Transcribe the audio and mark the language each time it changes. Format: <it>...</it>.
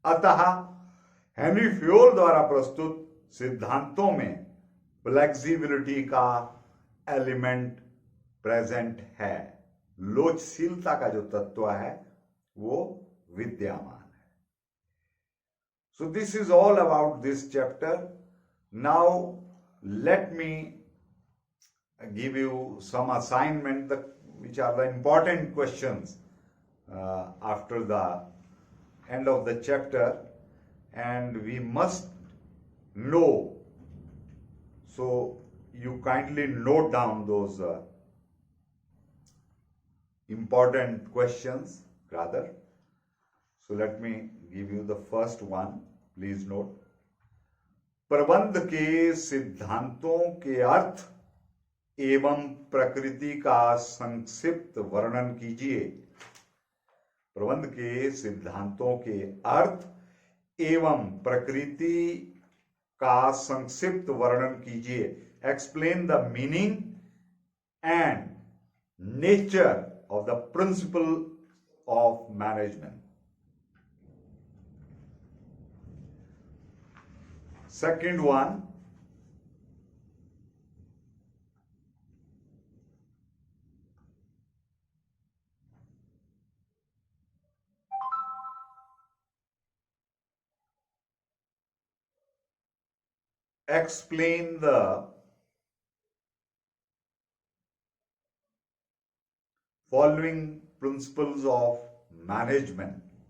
<hi>अतः Henry Fayol द्वारा प्रस्तुत सिद्धांतों में फ्लेक्सिबिलिटी का एलिमेंट प्रेजेंट है। लोचशीलता का जो तत्व है वो विद्यमान है।</hi> <en>So this is all about this chapter. Now let me give you some assignment which are the important questions after the end of the chapter, and we must know. So you kindly note down those important questions rather. So let me give you the first one. Please note.</en> <hi>प्रबंध के सिद्धांतों के अर्थ एवं प्रकृति का संक्षिप्त वर्णन कीजिए। प्रबंध के सिद्धांतों के अर्थ एवं प्रकृति का संक्षिप्त वर्णन कीजिए।</hi> <en>Explain the meaning and nature of the principle of management. Second one, explain the following principles of management.</en>